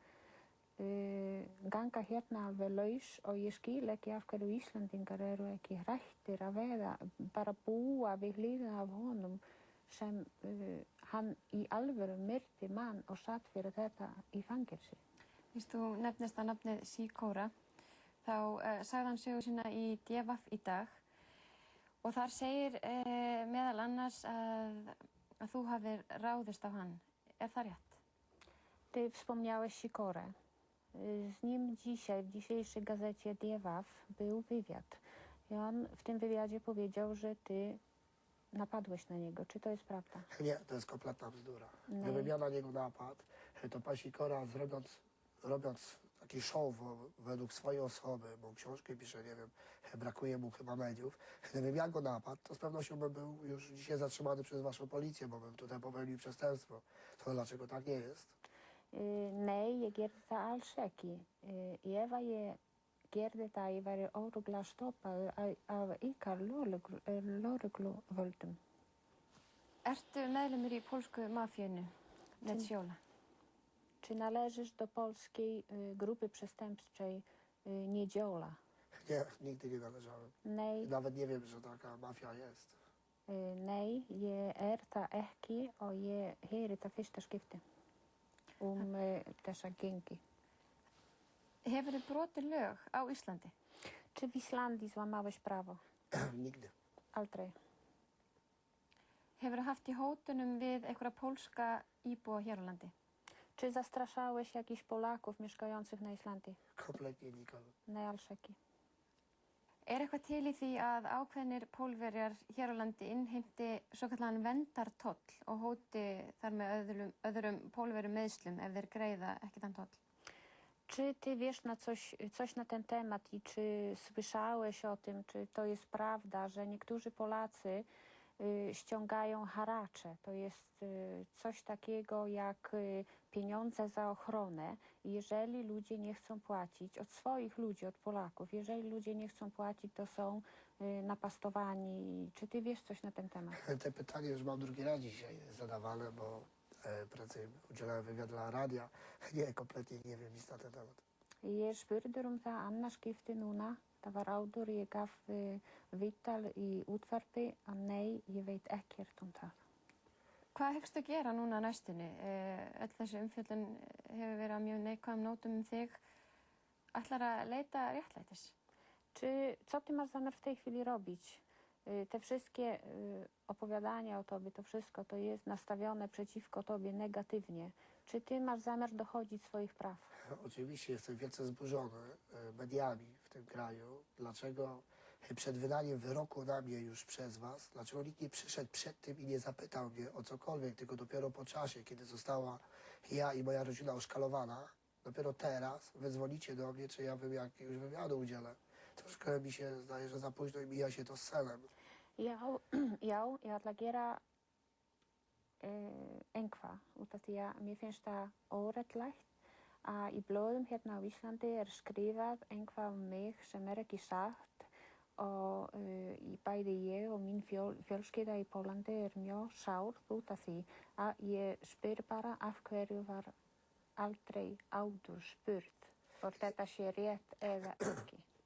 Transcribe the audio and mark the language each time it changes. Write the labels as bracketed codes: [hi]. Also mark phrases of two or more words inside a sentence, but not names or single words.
[is] ganga hérna alveg laus, og ég skil ekki af hverju Íslandingar eru ekki hrættir að vera, bara búa við hliðina af honum sem hann í alvöru myrti mann og satt fyrir þetta í fangelsi. Víst þú nefnist að nafnið Sikora, þá sagði hann sögu sína í DVF í dag og þar segir meðal annars að þú hafir ráðist á hann. Er það rétt? [pl] Ty wspomniałeś Sikorę. Z nim dzisiaj, w dzisiejszej gazecie DVF był wywiad. I on w tym wywiadzie powiedział, że ty napadłeś na niego. Czy to jest prawda? Nie, to jest kompletna bzdura. Gdybym ja na niego napadł, to pan Sikora robiąc taki show według swojej osoby, bo książkę pisze, nie wiem, brakuje mu chyba mediów. Gdybym ja go napadł, to z pewnością bym był już dzisiaj zatrzymany przez waszą policję, bo bym tutaj popełnił przestępstwo. To dlaczego tak nie jest? [is] Nei, ég gerði það alls ekki. Ef að ég gerði það, ég væri örugglega stoppaður af ykkar lögregluvöldum. Ertu meðlumur í pólsku mafíunni, Nedziola? [pl] Czy należysz do polskiej grupy przestępczej Nedziola? Nie, nigdy nie należałem. [is] Nei. [pl] Nawet nie wiem, że taka mafia jest. [is] Nei, ég það ekki og ég heyri það fyrsta skipti þessa gengi. Hefurðu brotið lög á Íslandi? [pl] Czy w Islandii złamałeś prawo? Nigdy. [is] Aldrei. Hefurðu haft í hótunum við einhverja pólska íbúa hér á landi? [pl] Czy zastraszałeś jakichś Polaków mieszkających na Islandii? Kompletnie nikogo. [is] Nei, alls ekki. Er eitthvað til í því að ákveðnir Pólverjar hér á landi innheimti svokallaðan verndartoll og hóti þar með öðrum Pólverjum meiðslum ef þeir greiða ekki þann toll? [pl] Czy ty wiesz coś na ten temat i czy słyszałeś o tym, czy to jest prawda, że niektórzy Polacy ściągają haracze? To jest coś takiego jak pieniądze za ochronę. I jeżeli ludzie nie chcą płacić, od swoich ludzi, od Polaków, jeżeli ludzie nie chcą płacić, to są napastowani. Czy ty wiesz coś na ten temat? Te pytanie już mam drugi raz dzisiaj zadawane, bo prędzej udzielałem wywiad dla radia. Nie, kompletnie nie wiem nic na ten temat. [is] Ég spurði það annars skipti núna. Það var áður, ég gaf viðtal í útvarpi að nei, ég veit ekkert það. Hvað hyggstu gera núna næstunni? Öll þessi umfjöllun hefur verið á mjög neikvæðum nótum þig. Ætlar að leita réttlætis? [pl] Co ty masz zamiar w tej chwili robić? Te wszystkie opowiadania o tobie, to wszystko to jest nastawione przeciwko tobie negatywnie. Czy ty masz zamiar dochodzić swoich praw? Oczywiście jestem wielce zburzony mediami w tym kraju. Dlaczego przed wydaniem wyroku na mnie już przez was, dlaczego nikt nie przyszedł przed tym i nie zapytał mnie o cokolwiek, tylko dopiero po czasie, kiedy została ja i moja rodzina oszkalowana, dopiero teraz wy dzwonicie do mnie, czy ja jakiegoś wywiadu udzielę. Troszkę mi się zdaje, że za późno i mija się to z celem. [is] Já, ég ætla að gera einhvað út af því að mér finnst það óréttlætt að í blöðum hérna á Íslandi er skrifað einhvað mig sem ekki satt og bæði ég og mín fjölskylda í Pólandi er mjög sár út af því að ég spyr bara af hverju var aldrei áður spurt hvort þetta sé rétt eða ekki.